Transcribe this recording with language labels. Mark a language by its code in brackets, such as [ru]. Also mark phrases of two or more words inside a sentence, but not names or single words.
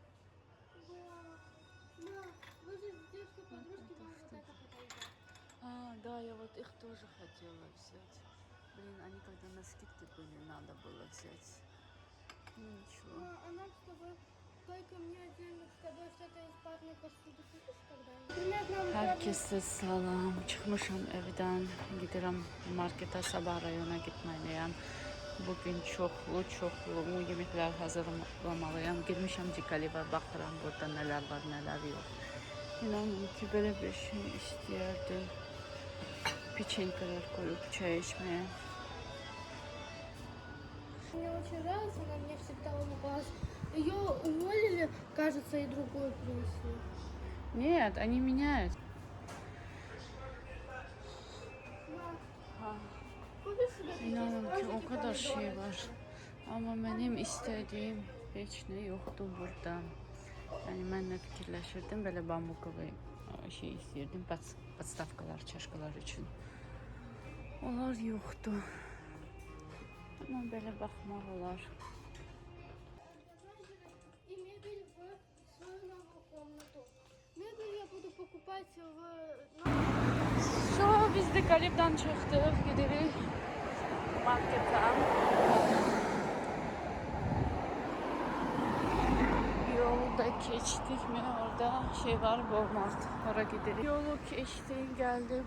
[ru] Ма, вы же с детской подружки вам вот это подойдет. Да, я вот их тоже хотела взять. Блин, они когда на скидке были, надо было взять. Ну ничего. А нам с тобой, только мне отдельно с тобой что-то из парной посуды купишь когда-нибудь? [az] Herkese salam. Çıxmışam evdən, gedirəm marketə, Sabah rayona getməliyəm. Bugün çoxlu yeməklər hazırlamalıyam. Girmişəm Cikaliva, baxıram burada nələr var, nələr yox. İnanın ki, belə bir şey istəyərdim. [tr] Печенькаlar koyup çay içmeye. [ru] Мне очень нравится, она мне всегда улыбалась. Ее уволили, кажется, и другую принесли. Нет, они меняют. Купишь себе [az] İnanın ki, o kadar [ru] помидоры? [az] şey var. Ama benim istədiyim heç nə yoxdur burada. Yəni mən nə fikirləşirdim, belə bambukovu şey istəyirdim, podstavkalar, çaşkalar üçün. Onlar yoxdur. Amma belə baxmaq olar. [ru] И мебель в свою новую комнату. Мебель я буду покупать в... [az] Biz də Qalibdən çıxdıq, gedirik marketə. Yolda keçdik mi? Orada şey var, Walmart. Oraya gidirik. Yolu keçdik, geldik.